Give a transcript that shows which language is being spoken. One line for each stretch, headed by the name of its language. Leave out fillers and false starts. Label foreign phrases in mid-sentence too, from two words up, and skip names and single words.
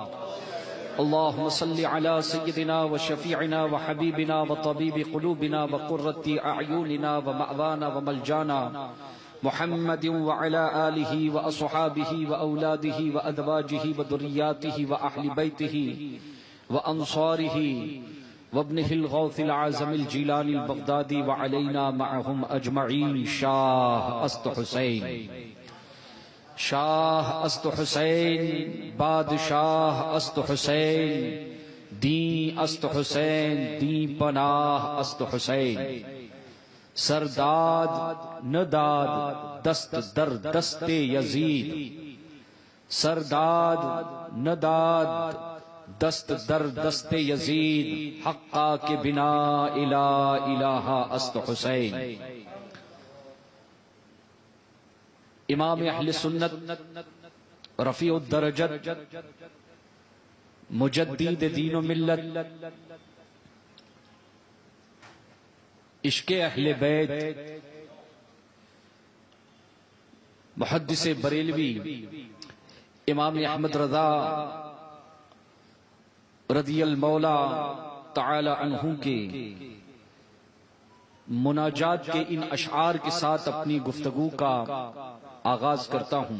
Arabic: اللهم صل على سيدنا وشفيعنا وحبيبنا وطبيب قلوبنا وقرة أعيننا ومأوانا وملجانا محمد وعلى آله وأصحابه وأولاده وأزواجه وذرياته وأهل بيته وأنصاره وابنه الغوث العظم الجيلاني البغدادي وعلينا معهم أجمعين.
Persian: شاہ است حسین، شاہ است حسین، بادشاہ است حسین، دین است حسین، دین پناہ است حسین. سرداد نداد دست در دست یزید، سرداد نداد دست در دست یزید حقا کے بنا الہ است حسین.
Urdu: امام اہل سنت رفیع الدرجت مجدد دین و ملت عشق اہل بیت محدث بریلوی امام احمد رضا رضی المولا تعالی عنہ کے مناجات کے ان اشعار کے ساتھ اپنی گفتگو کا آغاز کرتا ہوں.